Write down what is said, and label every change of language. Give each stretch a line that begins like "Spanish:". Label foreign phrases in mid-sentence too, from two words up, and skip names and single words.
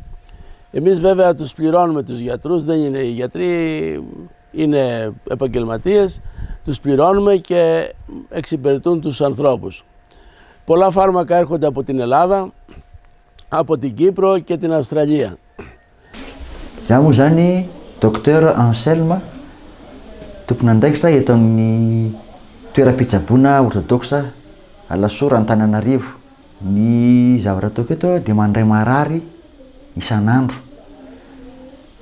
Greek: Εμείς βέβαια τους πληρώνουμε τους γιατρούς, δεν είναι οι γιατροί, είναι επαγγελματίες, τους πληρώνουμε και εξυπηρετούν τους ανθρώπους. Πολλά φάρμακα έρχονται από την Ελλάδα, από την Κύπρο και την Αυστραλία.
Malagasy: Zaho zany Docteur Anselme, tompon'andraikitra eto amin'ny toeram-pitsaboana orthodoxa Alasora Antananarivo. Ny zavatra ataoko eto dia mandray marary isan'andro.